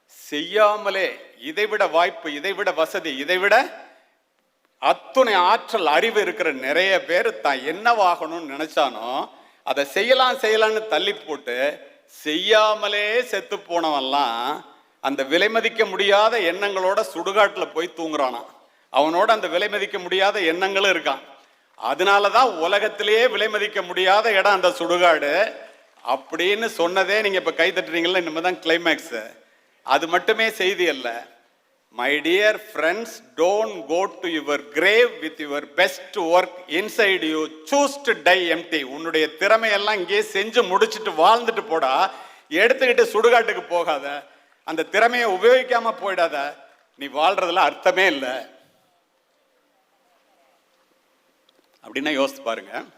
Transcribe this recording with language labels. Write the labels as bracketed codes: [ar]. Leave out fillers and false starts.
[ta] செய்யாமலே இதைவிட வாய்ப்பு, இதைவிட வசதி, இதைவிட அத்துணை ஆற்றல் அறிவு இருக்கிற நிறைய பேர் தான் என்னவாகணும்னு நினைச்சானோ அதை செய்யலாம்னு தள்ளி போட்டு செய்யாமலே செத்து போனவன்லாம் அந்த விலை மதிக்க முடியாத எண்ணங்களோட சுடுகாட்டில் போய் தூங்குறானா. அவனோட அந்த விலை மதிக்க முடியாத எண்ணங்களும் இருக்கான். அதனாலதான் உலகத்திலேயே விலை மதிக்க முடியாத இடம் அந்த சுடுகாடு அப்படின்னு சொன்னதே நீங்க இப்ப கை தட்டுறீங்களா, இனிமேதான் கிளைமேக்ஸ். அது மட்டுமே செய்தி அல்ல. [en] My dear friends, don't go to your grave with your best work inside you. Choose to die empty. [ta] உன்னுடைய திறமையெல்லாம் இங்கே செஞ்சு முடிச்சுட்டு வாழ்ந்துட்டு போடா. எடுத்துக்கிட்டு சுடுகாட்டுக்கு போகாத, அந்த திறமையை உபயோகிக்காம போயிடாத. நீ வாழ்றதுல அர்த்தமே இல்லை அப்படின்னா யோசித்து பாருங்க.